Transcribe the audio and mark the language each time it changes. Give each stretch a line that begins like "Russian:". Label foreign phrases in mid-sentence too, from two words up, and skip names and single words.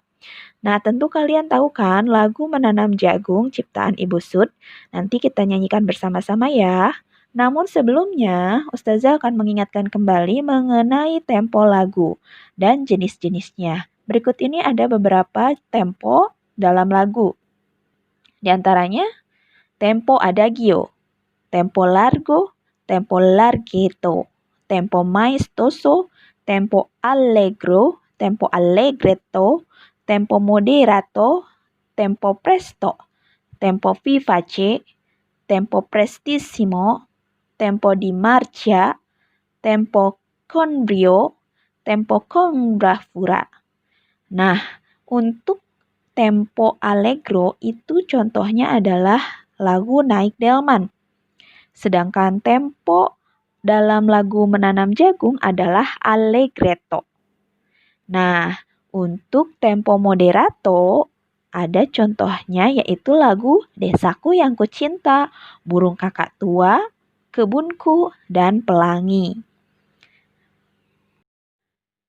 Indonesian: Nah, tentu kalian tahu kan lagu Menanam Jagung ciptaan Ibu Sud? Nanti kita nyanyikan bersama-sama ya. Namun sebelumnya, Ustazah akan mengingatkan kembali mengenai tempo lagu dan jenis-jenisnya. Berikut ini ada beberapa tempo dalam lagu. Di antaranya,
Italian: tempo adagio, tempo largo, tempo larghetto, tempo maestoso, tempo allegro, tempo allegretto, tempo moderato, tempo presto, tempo vivace, tempo prestissimo, tempo di marcia, tempo con brio, tempo con bravura.
Indonesian: Nah, untuk tempo allegro itu contohnya adalah lagu Naik Delman. Sedangkan tempo dalam lagu Menanam Jagung adalah allegretto. Nah, untuk tempo moderato ada contohnya yaitu lagu Desaku Yang Kucinta, Burung Kakak Tua, Kebunku, dan Pelangi.